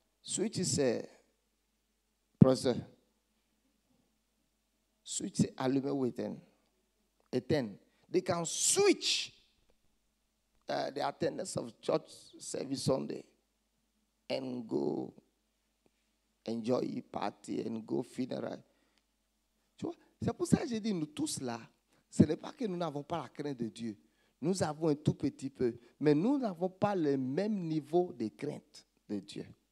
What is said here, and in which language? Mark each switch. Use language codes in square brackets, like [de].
[fr] Switch, c'est professeur. Switch, c'est allumer ou éteindre. Éteindre. [en] They can switch the attendance of church service Sunday and go enjoy party and go funeral. [fr] Tu vois, c'est pour ça que j'ai dit, nous tous là, ce n'est pas que nous n'avons pas la crainte de Dieu. Nous avons un tout petit peu, mais nous n'avons pas le même niveau de crainte de Dieu.